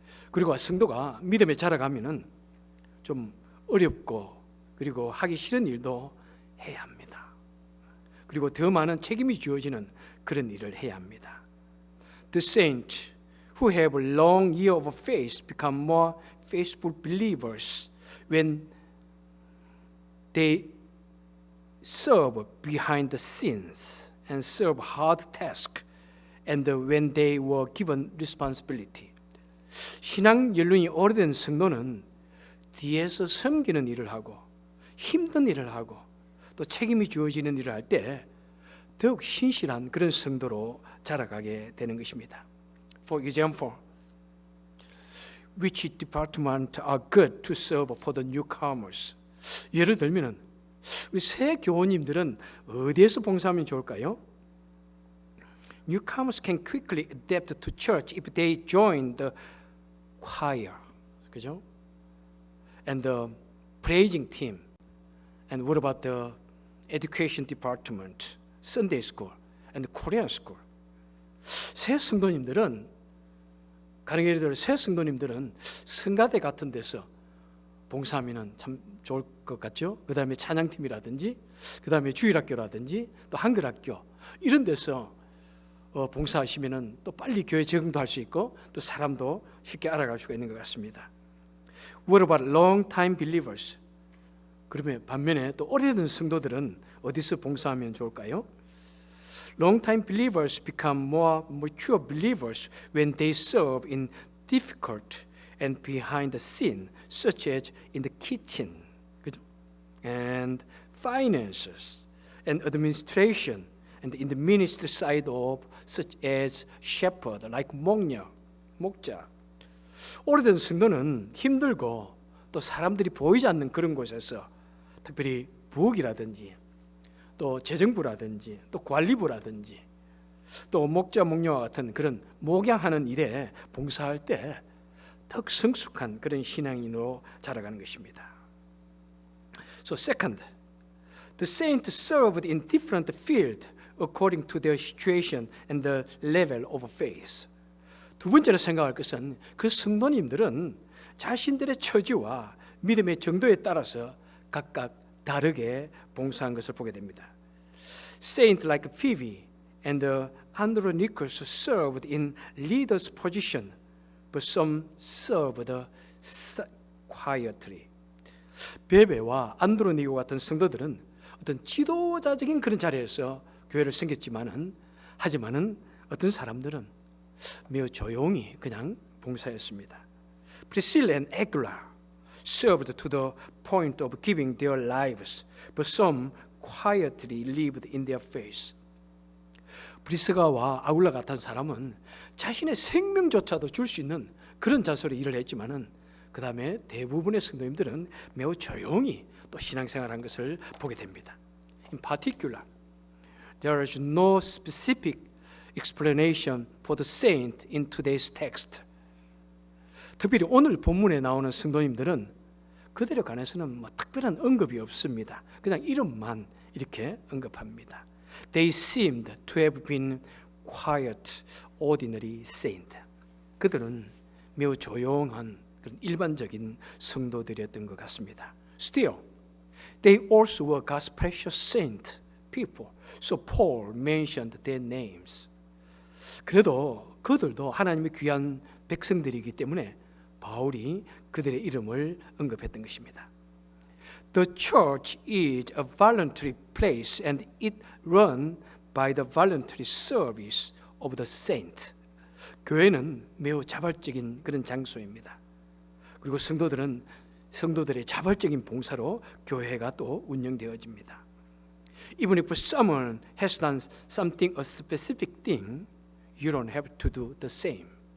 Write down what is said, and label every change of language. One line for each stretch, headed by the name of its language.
Korean: 그리고 성도가 믿음에 자라가면은 좀 어렵고 그리고 하기 싫은 일도 해야 합니다. 그리고 더 많은 책임이 주어지는 그런 일을 해야 합니다.
English: The saints who have a long year of faith become more faithful believers when they serve behind the scenes and serve hard tasks, and when they were given responsibility.
Korean: 신앙 연륜이 오래된 성도는 뒤에서 섬기는 일을 하고 힘든 일을 하고 또 책임이 주어지는 일을 할 때 더욱 신실한 그런 성도로 자라가게 되는 것입니다.
English: For example, which department are good to serve for the newcomers?
Korean: 예를 들면은 우리 새 교우님들은 어디에서 봉사하면 좋을까요?
English: Newcomers can quickly adapt to church if they join the choir,
Korean: 그죠?
English: And the praising team. And what about the education department, Sunday school, and Korean school?
Korean: 새 성도님들은 성가대 같은 데서 봉사하면 참 좋을 것 같죠? 그 다음에 찬양팀이라든지, 그 다음에 주일학교라든지, 또 한글학교 이런 데서 봉사하시면은 또 빨리 교회 적응도 할 수 있고 또 사람도 쉽게 알아갈 수가 있는 것 같습니다.
English: What about long-time believers?
Korean: 그러면 반면에 또 오래된 성도들은 어디서 봉사하면 좋을까요?
English: Long-time believers become more mature believers when they serve in difficult and behind the scene, such as in the kitchen,
Korean: 그죠?
English: And finances, and administration, and in the ministry side of such as shepherd, like 목자.
Korean: 오래된 성도는 힘들고 또 사람들이 보이지 않는 그런 곳에서 특별히 부엌이라든지 또 재정부라든지 또 관리부라든지 또 목자 목녀와 같은 그런 목양하는 일에 봉사할 때 더 성숙한 그런 신앙인으로 자라가는 것입니다.
English: So second, the saints served in different fields according to their situation and the level of faith.
Korean: 두 번째로 생각할 것은 그 성도님들은 자신들의 처지와 믿음의 정도에 따라서 각각 다르게 봉사한 것을 보게 됩니다.
English: Saints like Phoebe and Andronicus served in leader's position, but some served quietly.
Korean: 베베와 안드로니고 같은 성도들은 어떤 지도자적인 그런 자리에서 교회를 섬겼지만은 하지만은 어떤 사람들은 매우 조용히 그냥 봉사했습니다.
English: Priscilla and Aquila served to the point of giving their lives, but some quietly lived in their faith.
Korean: 브리스가와 아굴라 같은 사람은 자신의 생명조차도 줄 수 있는 그런 자세로 일을 했지만은 그 다음에 대부분의 성도님들은 매우 조용히 또 신앙생활한 것을 보게 됩니다.
English: In particular, there is no specific explanation for the saint in today's text.
Korean: 특별히 오늘 본문에 나오는 성도님들은 그들에 관해서는 뭐 특별한 언급이 없습니다. 그냥 이름만 이렇게 언급합니다.
English: They seemed to have been quiet, ordinary saint.
Korean: 그들은 매우 조용한 그런 일반적인 성도들이었던 것 같습니다.
English: Still, they also were God's precious saint people. So Paul mentioned their names.
Korean: 그래도 그들도 하나님의 귀한 백성들이기 때문에 바울이 그들의 이름을 언급했던 것입니다.
English: The church is a voluntary place and it run by the voluntary service of the saint.
Korean: 교회는 매우 자발적인 그런 장소입니다. 그리고 성도들의 자발적인 봉사로 교회가 또 운영되어집니다.
English: Even if someone has done something, a specific thing, you don't have to do the same.